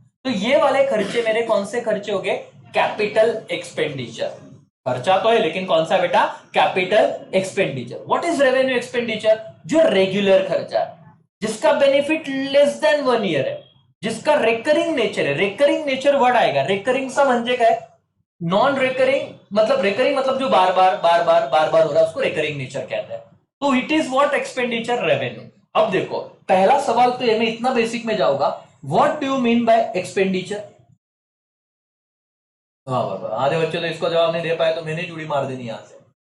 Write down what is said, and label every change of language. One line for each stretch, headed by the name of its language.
Hindi: तो ये वाले खर्चे मेरे कौन से खर्चे हो गए? Capital expenditure. खर्चा तो है लेकिन कौन सा बेटा? Capital expenditure.
English: What is revenue expenditure?
Hindi: जो रेगुलर खर्चा है, जिसका बेनिफिट लेस देन 1 ईयर है, जिसका रेकरिंग नेचर है। रेकरिंग नेचर वर्ड आएगा,
Marathi: रेकरिंग सा म्हणजे काय?
Hindi: नॉन रेकरिंग मतलब, रेकरिंग मतलब जो बार बार बार बार बार बार हो रहा है उसको रेकरिंग नेचर कहते हैं। तो
English: It is what?
Hindi: Expenditure revenue. अब देखो पहला सवाल तो ये, मैं इतना बेसिक में जाऊंगा,
English: What do you mean by expenditure?
Hindi: वाह वाह वाह, आधे बच्चे तो इसको जवाब नहीं दे पाए, तो मैंने चूड़ी मार देनी यहां से।